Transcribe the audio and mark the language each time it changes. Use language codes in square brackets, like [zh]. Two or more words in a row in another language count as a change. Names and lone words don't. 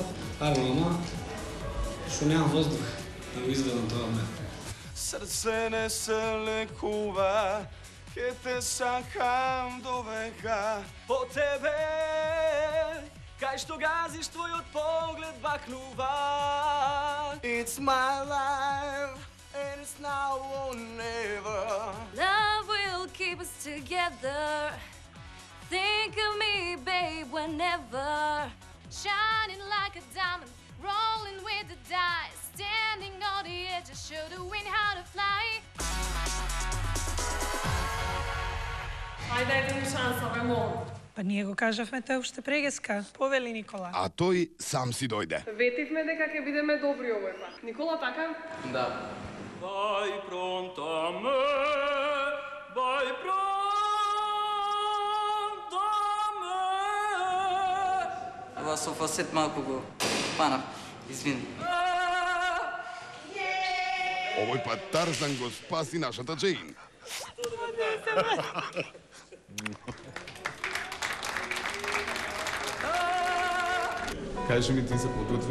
[mk] Ама што немам воздух да го изведам тоа ме. Срце не се лекува, ке те сакам до века. По тебе, кај што газиш твојот поглед бакнува. [en] It's my life, and it's now or never. Love will keep us together. Think of me, babe, whenever. Shining like a diamond, rolling with the dice. Standing on the edge, show the wind how to fly. [mk] Ајде еден шанса, ве молам. Па ние го кажавме тоа уште прегеска. Повели Никола. А тој сам си дојде. Ветивме дека ќе бидеме добри овој пат. Никола, така? Да. Vai pronta me, vai pronta me. Ова со фасет малку го панав. Извини. Овој пат Тарзан го спаси нашата Джейн. Кажи ми, ти се подготви?